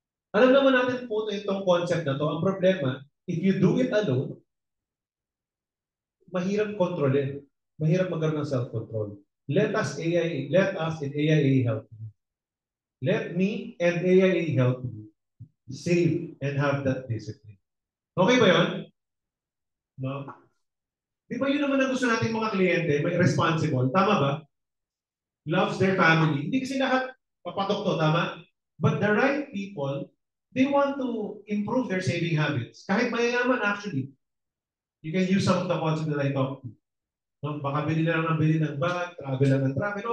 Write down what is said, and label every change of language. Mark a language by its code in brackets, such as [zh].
[tl] Alam naman natin po itong concept na to. Ang problema, [en] if you do it alone, [tl] mahirap kontrolin. Mahirap magkaroon ng self-control. [en] Let us in AIA help you. Let me and AIA help you save and have that discipline. [tl] Okay ba yun? No? Di ba yun naman ang gusto natin mga kliyente, may responsible. Tama ba? [en] Loves their family. [tl] Hindi kasi lahat papatok to, tama? [en] But the right people, they want to improve their saving habits. [tl] Kahit mayayaman [en] actually. You can use some of the concepts that I talked to. No? [tl] Baka bili na lang ng bili ng bag, travel lang ng travel.